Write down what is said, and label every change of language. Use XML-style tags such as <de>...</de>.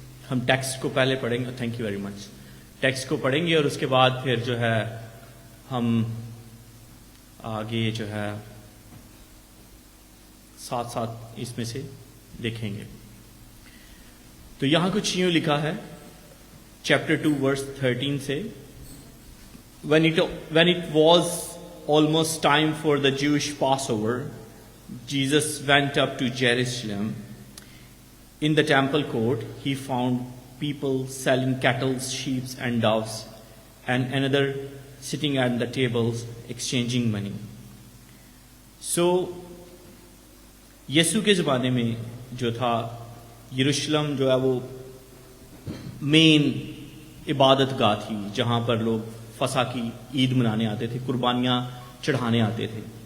<ur>ہم ٹیکسٹ کو پہلے پڑھیں گے.</ur> <en>Thank you very much.</en> <ur>Text کو پڑھیں گے اور اس کے بعد پھر جو ہے ہم آگے جو ہے ساتھ ساتھ اس میں سے دیکھیں گے. تو یہاں کچھ یوں لکھا ہے چیپٹر 2 ورس 13 سے.</ur> <en>when it was almost time for the Jewish Passover, Jesus went up to Jerusalem. In the temple court, he found people selling cattle, sheep, and doves, and another sitting at the tables exchanging money.</en> <ur>So, یسوع کے زمانے میں جو تھا یروشلم جو ہے وہ مین عبادت گاہ تھی جہاں پر لوگ فسح کی عید منانے آتے تھے، قربانیاں چڑھانے آتے تھے.</ur>